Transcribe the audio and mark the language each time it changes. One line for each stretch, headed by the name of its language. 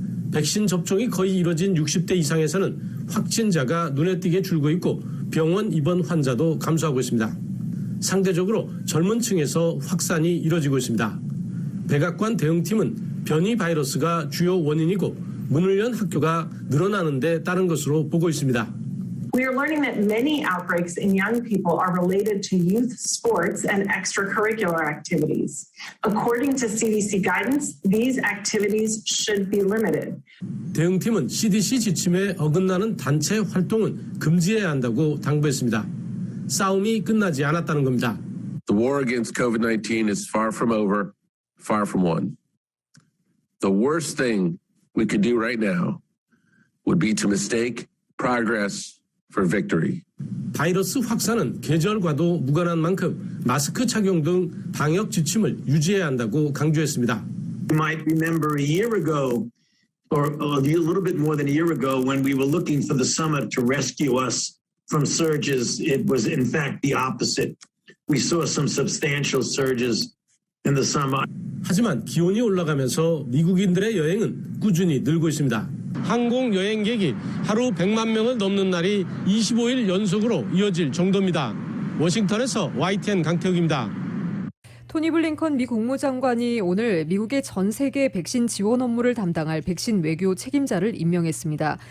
Korean: 백신 접종이 거의 이뤄진 60대 이상에서는 확진자가 눈에 띄게 줄고 있고 병원 입원 환자도 감소하고 있습니다. 상대적으로 젊은 층에서 확산이 이뤄지고 있습니다. 백악관 대응팀은 변이 바이러스가 주요 원인이고 문을 연 학교가 늘어나는 데 따른 것으로 보고 있습니다.
English: We are learning that many outbreaks in young people are related to youth sports and extracurricular activities. According to CDC guidance, these activities should be limited.
Korean: 대응팀은 CDC 지침에 어긋나는 단체 활동은 금지해야 한다고 당부했습니다. 싸움이 끝나지 않았다는 겁니다.
English: The war against COVID-19 is far from over, far from won. The worst thing we could do right now would be to mistake progress for victory.
Korean: 바이러스 확산은 계절과도 무관한 만큼 마스크 착용 등 방역 지침을 유지해야 한다고 강조했습니다.
English: You might remember a year ago, or a little bit more than a year ago, when we were looking for the summer to rescue us from surges, it was in fact the opposite. We saw some substantial surges in the summer.
Korean: 하지만 기온이 올라가면서 미국인들의 여행은 꾸준히 늘고 있습니다. 항공 여행객이 하루 100만 명을 넘는 날이 25일 연속으로 이어질 정도입니다. 워싱턴에서 YTN 강태욱입니다. 토니 블링컨 미 국무장관이 오늘 미국의 전 세계 백신 지원 업무를 담당할 백신 외교 책임자를 임명했습니다.